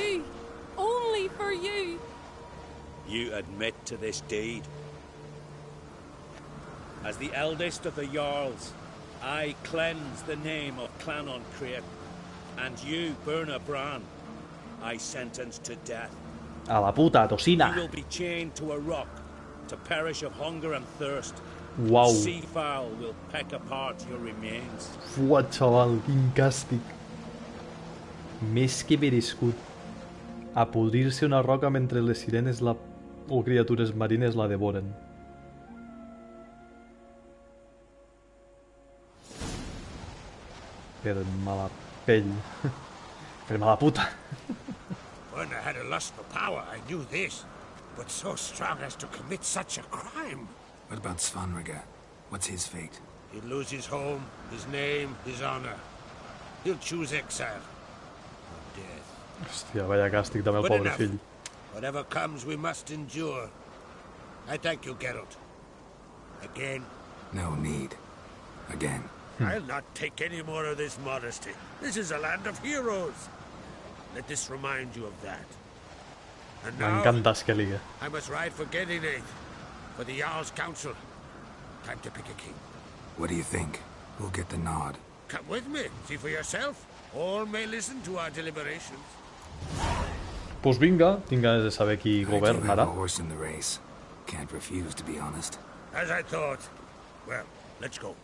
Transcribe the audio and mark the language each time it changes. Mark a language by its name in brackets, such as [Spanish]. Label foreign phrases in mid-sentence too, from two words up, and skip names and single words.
[English] you. Only for you. You admit to this deed. As the eldest of the Jarls, I cleanse the name of Clan Ancreate, and you, Birna Bran, I sentence to death. [Catalan] A la puta, tosina. [English] You will be chained to a rock to perish of hunger and thirst. Wow. Seafowl will peck apart your remains. [Catalan] Fua, xaval, quin càstig. Més que merescut. A podrir-se una roca mentre les sirenes o criatures marines la devoren. Per mala pell. Per mala puta. [English] When I had a lust for power, I knew this. But so strong as to commit such a crime. What about Svanrige? What's his fate? He'll lose his home, his name, his honor. He'll choose exile. Or death. [Catalan] Hòstia, vaya càstig també el [English] But [Catalan] pobre [English] enough. [Catalan] fill. [English] Whatever comes, we must endure. I thank you, Geralt. Again. No need. Again. I'll not take any more of this modesty. This is a land of heroes. Let this remind you of that. And now, [Catalan] M'encanta Skellige. [English] I must ride for Gedinate, for the Jarl's council. Time to pick a king. What do you think? Who'll get the nod? Come with me, see for yourself. All may listen to our deliberations. [Catalan] Pues vinga, tinc ganes de saber qui [English] I do have [Catalan] governarà. [English] a horse in the race. Can't refuse, to be honest. As I thought. Well, let's go.